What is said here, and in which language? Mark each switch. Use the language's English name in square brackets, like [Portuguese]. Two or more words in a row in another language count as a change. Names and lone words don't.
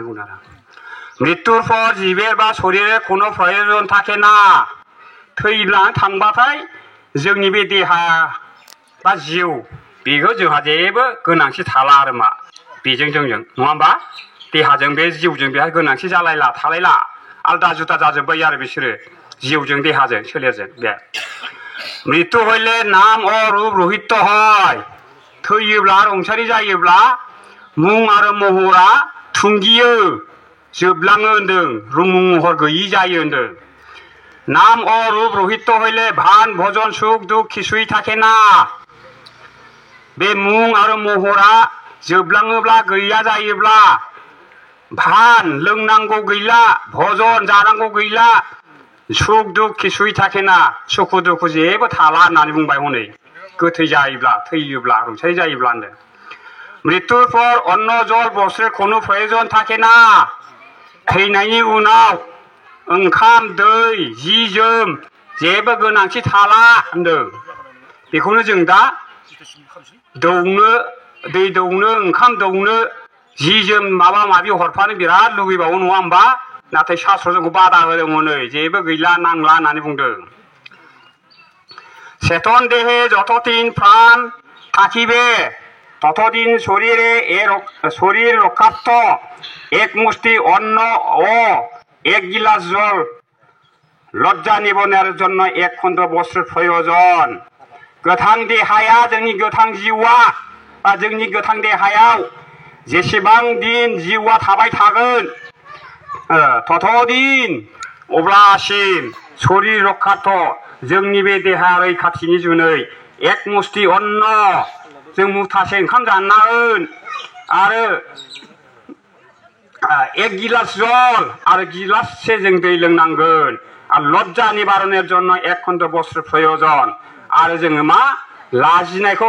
[Bodo] बुंदों आरो [Bangla] মৃত্যুর পর জীবের বা শরীরে কোনো প্রয়োজন থাকে না [Bodo] थैलांनानै थांबाथाय जोंनि बे देहा बा जिउ बेखौ जोंहा जेबो गोनांथि थाला आरो मा बेजों जोंजों नङा होमबा देहाजों बे जिउजों बेहा गोनांथि जालायला थालायला आलदा जुदा जाजोब्बाय आरो बिसोरो जिउजों देहाजों सोलेरजों बे [Bangla] মৃত্যু হইলে নাম ও রূপ রহিত হয় [Bodo] थैयोब्ला रुंसारि जायोब्ला मुं आरो महरा थुंगियो जोबलाङो होनदों रुं महर गैयि जायो होनदों [Bangla] নাম ও রূপ রহিত হইলে ভান ভজন সুখ দুঃখ কিছুই থাকে না [Bodo] बे मुं आरो महरा जोबलाङोब्ला गैया जायोब्ला भान लोंनांगौ गैला भजन जानांगौ गैला [Bangla] সুখ দুঃখ কিছুই থাকে না [Bodo] सुखु दुखु जेबो थाला होननानै बुंबाय हनै गोथै जायोब्ला थैयोब्ला रुंसारि जायोब्ला होनदों [Bangla] মৃত্যুর পর অন্ন জল বস্ত্র কোনো প্রয়োজন থাকে না [Bodo] थैनायनि उनाव ओंखाम दै जि जोम जेबो गोनांथि थाला होनदों बेखौनो जों दा दौनो दै दौनो ओंखाम दौनो जि जोम माबा माबि हरफानो बिराद लुबैबावो नङा होमबा नाथाय शास्त्र जोंखौ बादा होदों हनै जेबो गैला नांला होननानै बुंदों [Bangla] চেতন দেহে যতদিন প্রাণ থাকিবে ততদিন শরীরে শরীর রক্ষার্থ এক মুষ্টি অন্ন ও এক গিলাস জল লজ্জা নিবারণের জন্য এক খণ্ড বস্ত্রের প্রয়োজন [Bodo] गोथां देहाया जोंनि गोथां जिउआ बा जोंनि गोथां देहायाव जेसेबां दिन जिउआ थाबाय थागोन ततदिन अब्लासिम [Bangla] শরীর রক্ষার্থ [Bodo] जोंनि बे देहा रैखाथिनि जुनै [Bangla] এক মুষ্টি অন্ন [Bodo] जों मुथासे ओंखाम जानांगोन आरो [Bangla] এক গিলাস জল [Bodo] आरो गिलाससे जों दै लोंनांगोन आरो [Bangla] লজ্জা নিবারণের জন্য এক খণ্ড বস্ত্র প্রয়োজন [Bodo] आरो जोङो मा लाजिनायखौ